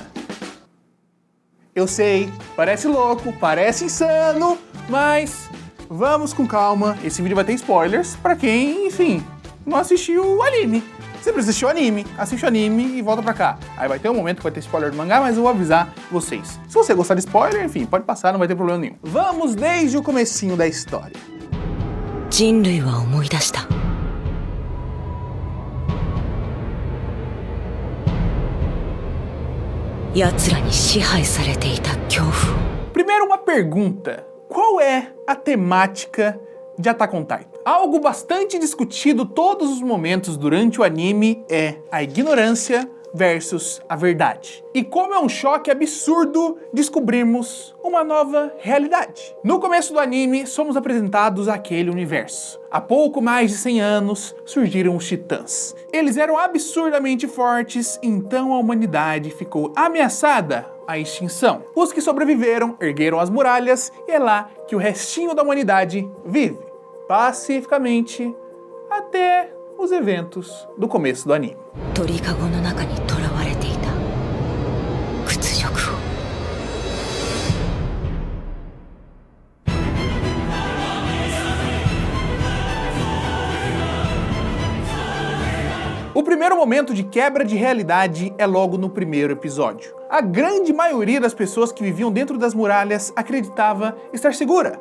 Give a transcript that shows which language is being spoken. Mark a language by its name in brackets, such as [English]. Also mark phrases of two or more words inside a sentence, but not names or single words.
[Portuguese] Eu sei, parece louco, parece insano, mas vamos com calma. Esse vídeo vai ter spoilers pra quem, enfim, não assistiu o anime. Você precisa assistir o anime, assiste o anime e volta pra cá. Aí vai ter um momento que vai ter spoiler do mangá, mas eu vou avisar vocês. Se você gostar de spoiler, enfim, pode passar, não vai ter problema nenhum. Vamos desde o comecinho da história. [Japanese] 人類は思い出した。奴らに支配されていた恐怖を。 [Portuguese] Primeiro uma pergunta. Qual é a temática de Attack on Titan? Algo bastante discutido todos os momentos durante o anime é a ignorância versus a verdade. E como é um choque absurdo descobrirmos uma nova realidade. No começo do anime, somos apresentados àquele universo. Há pouco mais de 100 anos, surgiram os Titãs. Eles eram absurdamente fortes, então a humanidade ficou ameaçada à extinção. Os que sobreviveram ergueram as muralhas e é lá que o restinho da humanidade vive, pacificamente, até os eventos do começo do anime. [Japanese] 鳥かごの中に囚われていた屈辱を。 [Portuguese] O primeiro momento de quebra de realidade é logo no primeiro episódio. A grande maioria das pessoas que viviam dentro das muralhas acreditava estar segura.